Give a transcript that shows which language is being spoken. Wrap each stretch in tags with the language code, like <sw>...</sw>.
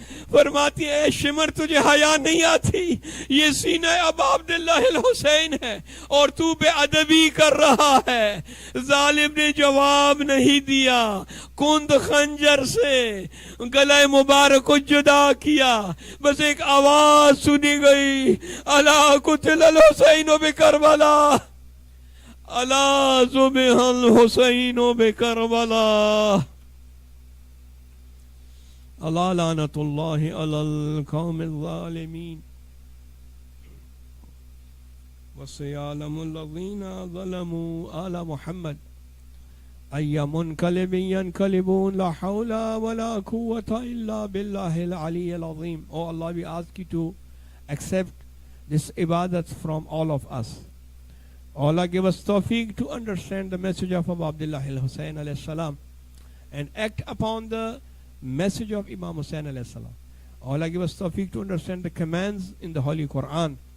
<ur>فرماتی ہے اے شمر تجھے حیا نہیں آتی، یہ سینہ ابا عبداللہ الحسین ہے اور تو بے ادبی کر رہا ہے. ظالم نے جواب نہیں دیا، کند خنجر سے گلے مبارک کو جدا کیا. بس ایک آواز سنی گئی،</ur> <ar>الا قتل الحسین بکربلا، الا ذبح الحسین بکربلا، اللہ لعنت اللہ علی القوم الظالمین وسيعلم الذين ظلموا آل محمد أي منقلب ينقلبون لا حول ولا قوة إلا بالله العلي العظيم.</ar> <en>Oh Allah, we ask you to accept this ibadat from all of us. Allah give us tawfiq to understand the message of Abu Abdullah al-Husayn alayhi salam and act upon the message of Imam Hussain alayhi salam. Allah give us tawfiq to understand the commands in the Holy Quran.</en>